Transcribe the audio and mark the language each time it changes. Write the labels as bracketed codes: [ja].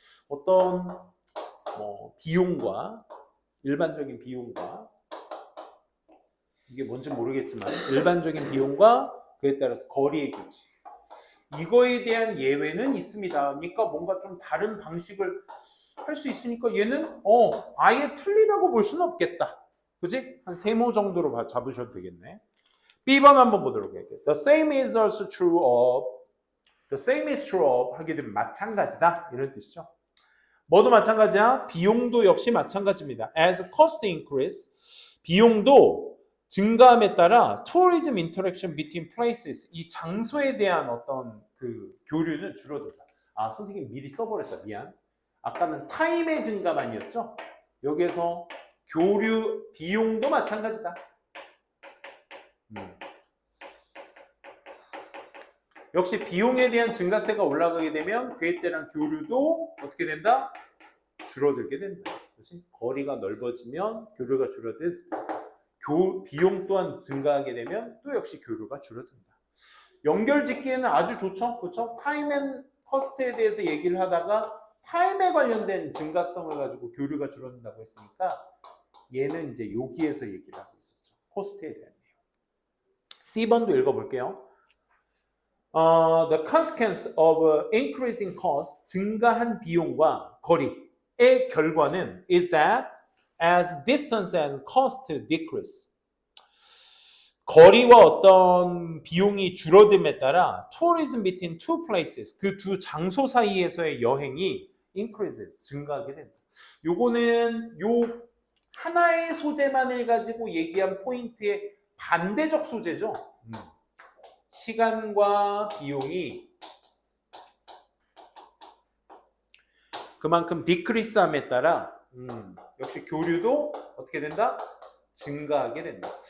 [ko] 어떤 비용과 일반적인 비용과 이게 뭔지 모르겠지만 일반적인 비용과 그에 따라서 거리의 규칙 이거에 대한 예외는 있습니다. 그러니까 뭔가 좀 다른 방식을 할 수 있으니까 얘는 아예 틀리다고 볼 수는 없겠다. 그지? 한 세모 정도로 잡으셔도 되겠네. B번 한번 보도록 할게요. [en] The same is also true of The same is true of [ko] 하게 되면 마찬가지다 이런 뜻이죠. 뭐도 마찬가지야? 비용도 역시 마찬가지입니다. [en] As cost increase [ko] 비용도 증가함에 따라 [en] tourism interaction between places [ko] 이 장소에 대한 어떤 그 교류는 줄어든다. 선생님 미리 써버렸다. 미안. 아까는 타임의 증가만이었죠. 여기에서 교류 비용도 마찬가지다. 역시 비용에 대한 증가세가 올라가게 되면 그에 따른 교류도 어떻게 된다? 줄어들게 된다. 그렇지? 거리가 넓어지면 교류가 줄어들 비용 또한 증가하게 되면 또 역시 교류가 줄어든다. 연결짓기에는 아주 좋죠. 그렇죠? 타임 앤 커스트에 대해서 얘기를 하다가 타임에 관련된 증가성을 가지고 교류가 줄어든다고 했으니까 얘는 이제 여기에서 얘기를 하고 있었죠. 코스트에 대한 내용. C번도 읽어볼게요. [en] The consequence of increasing cost, [ko] 증가한 비용과 거리의 결과는 [en] is that as distance and cost decrease, [ko] 거리와 어떤 비용이 줄어듦에 따라 [en] tourism between two places, [ko] 그 두 장소 사이에서의 여행이 [en] increases, [ko] 증가하게 된다. 요거는 요 하나의 소재만을 가지고 얘기한 포인트의 반대적 소재죠. 시간과 비용이 그만큼 디크리스함에 따라 역시 교류도 어떻게 된다? 증가하게 된다.